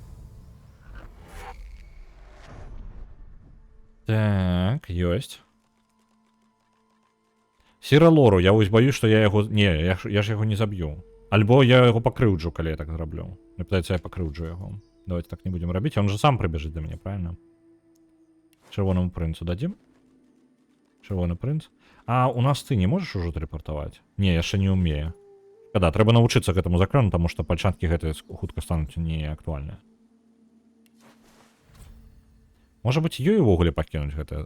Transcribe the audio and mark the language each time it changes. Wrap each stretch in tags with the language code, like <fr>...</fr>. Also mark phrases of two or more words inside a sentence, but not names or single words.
<be>Так, ёсць. Сіралору, я вось баюсь, што я яго... Не, я ж яго не заб'ю. Альбо я яго пакрыўджу, калі я так зраблю. Мне пытаецца, я пакрыўджу яго. Давайте так не будем рабіць, он же сам прыбежыць да мяне, правильно? Чырвонаму прынцу дадзім? Чырвоны прынц. У нас ты не можаш ужо тэлепартаваць? Не, яшчэ не ўмею. Шкада, трэба навучыцца гэтаму закрану, таму што пальчаткі гэтыя хутка стануць не актуальныя. Можа быць, ёй увогуле пакінуць гэта?</be>